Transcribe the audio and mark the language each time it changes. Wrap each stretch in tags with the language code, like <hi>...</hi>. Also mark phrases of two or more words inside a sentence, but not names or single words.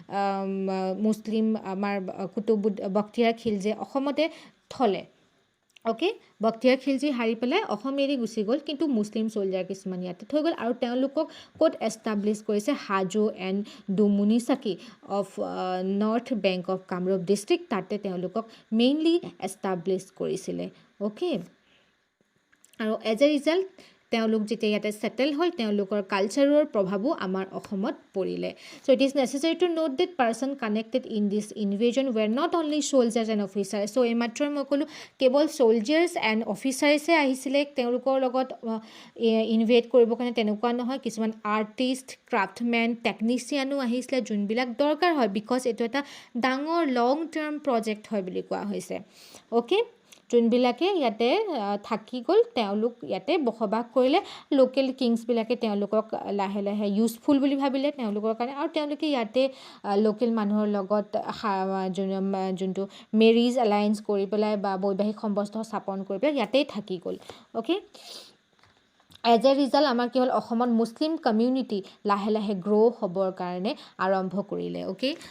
<as>মুছলিম আমাৰ বখতিয়াৰ খিলজি অসমতে থলে ওকে বখতিয়াৰ খিলজি হাৰি পেলাই অসম এৰি গুচি গ'ল কিন্তু</as> <en>Muslim soldiers</en> <as>কিছুমান ইয়াতে থৈ গ'ল আৰু তেওঁলোকক ক'ত এষ্টাব্লিছ কৰিছে</as> <en>Hajo and Dumunichaki of North Bank of Kamrup District</en> <as>তাতে তেওঁলোকক মেইনলি এষ্টাব্লিছ কৰিছিলে ওকে আৰু</as> <en>as a result</en> <as>তেওঁলোক যেতিয়া ইয়াতে সেটেল হ'ল তেওঁলোকৰ কালচাৰৰ প্ৰভাৱো আমাৰ অসমত পৰিলে</as> <en>so it is necessary to note that person connected in this invasion were not only soldiers and officers so</en> <as>এই মাত্ৰ মই ক'লো কেৱল</as> <en>soldiers and officers</en> <as>আহিছিলে তেওঁলোকৰ লগত ইনভেট কৰিবৰ কাৰণে তেনেকুৱা নহয় কিছুমান</as> <en>artist craftsmen technicianও</en> <as>আহিছিলে যোনবিলাক দৰকাৰ হয় বিকজ এইটো এটা ডাঙৰ</as> <en>long term project</en> <as>হয় বুলি কোৱা হৈছে ওকে যোনবিলাকে ইয়াতে থাকি গ'ল তেওঁলোক ইয়াতে বসবাস কৰিলে</as> <en>local kingsবিলাকে</en> <as>তেওঁলোকক লাহে লাহে ইউজফুল বুলি ভাবিলে তেওঁলোকৰ কাৰণে আৰু তেওঁলোকে ইয়াতে লোকেল মানুহৰ লগত যোনটো</as> <en>marriage alliance</en> <as>কৰি পেলাই বা বৈবাহিক সম্বন্ধ স্থাপন কৰি পেলাই ইয়াতেই থাকি গ'ল অ'কে</as> <en>as a result</en> <as>আমাৰ কি হ'ল অসমত</as> <en>Muslim community</en> <as>লাহে লাহে গ্ৰ' হ'বৰ কাৰণে আৰম্ভ কৰিলে অ'কে</as>